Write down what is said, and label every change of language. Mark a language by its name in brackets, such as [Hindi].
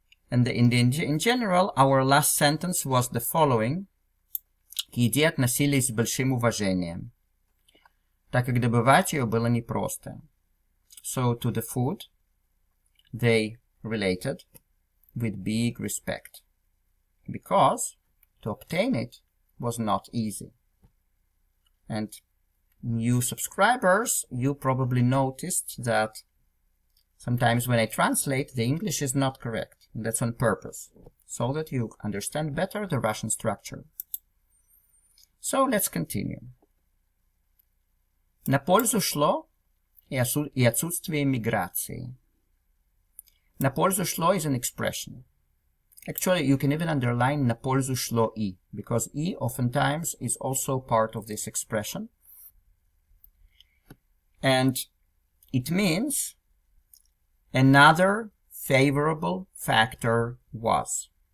[English] And in general, our last sentence was the following: [Russian] к еде относились с большим уважением, так как добывать ее было непросто. [English] So to the food, they related with big respect, because to obtain it was not easy. And new subscribers, you probably noticed that sometimes when I translate, the English is not correct. And that's on purpose, so that you understand better the Russian structure. So let's continue. [Russian] На пользу шло и отсутствие миграции. На пользу шло [English] is an expression. Actually, you can even underline [Russian] на пользу шло и, [English] because и oftentimes is also part of this expression. And it means another favorable factor was.